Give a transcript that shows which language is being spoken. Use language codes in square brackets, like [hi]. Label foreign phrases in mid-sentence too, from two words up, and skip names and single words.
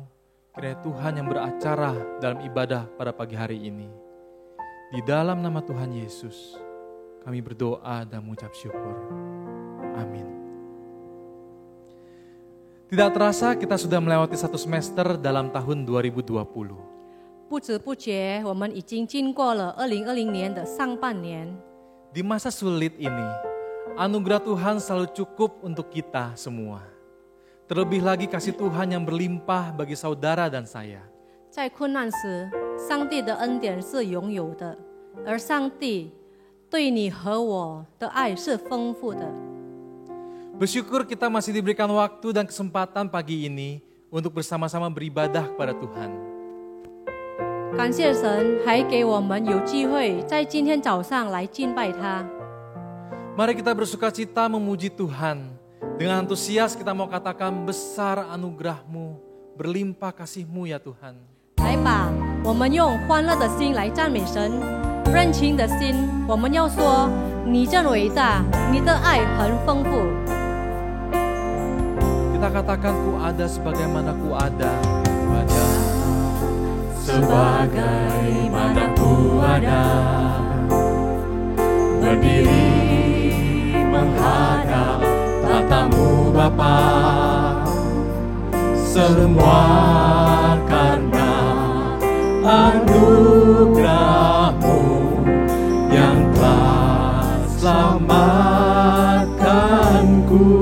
[id] Kiranya Tuhan yang beracara dalam ibadah pada pagi hari ini. Di dalam nama Tuhan Yesus, kami berdoa dan mengucap syukur. Amin. Tidak terasa kita sudah melewati satu semester dalam tahun 2020. [zh] 不知不觉，我们已经经过了2020年的上半年。 [id] Di masa sulit ini, anugerah Tuhan selalu cukup untuk kita semua. Terlebih lagi kasih Tuhan yang berlimpah bagi saudara dan saya. [zh] 在困难时，上帝的恩典是永有的，而上帝对你和我的爱是丰富的。 [id] Bersyukur kita masih diberikan waktu dan kesempatan pagi ini untuk bersama-sama beribadah kepada Tuhan. [zh] 感谢神，还给我们有机会在今天早上来敬拜他。 [id] Mari kita bersukacita memuji Tuhan. Dengan antusias kita mau katakan besar anugerah-Mu, berlimpah kasih-Mu ya Tuhan. [zh] 来吧，我们用欢乐的心来赞美神，热情的心，我们要说：你真伟大，你的爱很丰富。 [id] Kita katakan ku ada sebagaimana ku ada. Sebagaimana ku ada, berdiri menghadap tatamu Bapa, semua karena anugerah-Mu yang telah selamatkanku.